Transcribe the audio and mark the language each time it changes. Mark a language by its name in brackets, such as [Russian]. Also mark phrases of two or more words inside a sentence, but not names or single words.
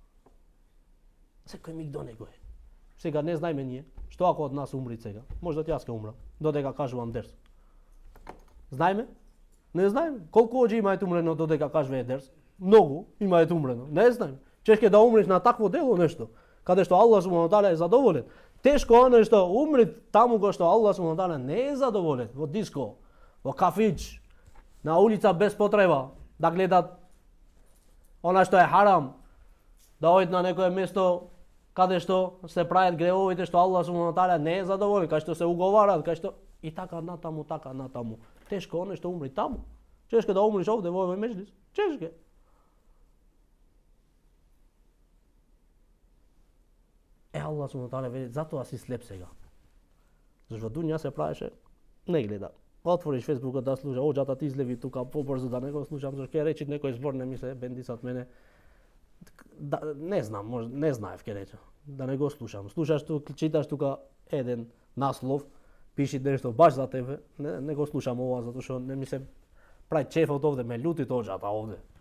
[Macedonian] Секој миг до него е. Сега не знаеме ние, што ако од нас умри сега, може да јас ќе умрам, додека кажувам дерс. Знаеме? Не знаеме. Колку оџи имаат умрено додека кажува дерс? Многу имаат умрено. Не знаеме. Чешке да умреш на такво дело нешто, каде што [Arabic] الله سبحانه تعالى [Macedonian] е задоволен. Тешко оно што умри таму кога што [Arabic] الله سبحانه تعالى [Macedonian] не е задоволен, во диско, во кафич, на улица без потреба, да гледат она што е харам, да одат на некое место каде што се прават гревовите што [Arabic] الله سبحانه تعالى [Macedonian] не е задоволен, кај што се уговарат, кај што и така натаму. Тешко оно што умри таму. Чешке да умриш овде во овој меџлис. Чешке. [Arabic] الله سبحانه تعالى [Macedonian] вели затоа си слеп сега. Зашто дуња се правеше не гледа. Отвориш фејсбукот да слуша, оџата ти излеви тука побрзо да не го слушам, зашто ќе речи некој збор не ми се бендисат мене. Да, не знам, може не знаев ќе рече. Да не го слушам. Слушаш тука, читаш тука еден наслов, пиши нешто баш за тебе, не го слушам ова затоа што не ми се прави чефот овде, ме љути оџата овде.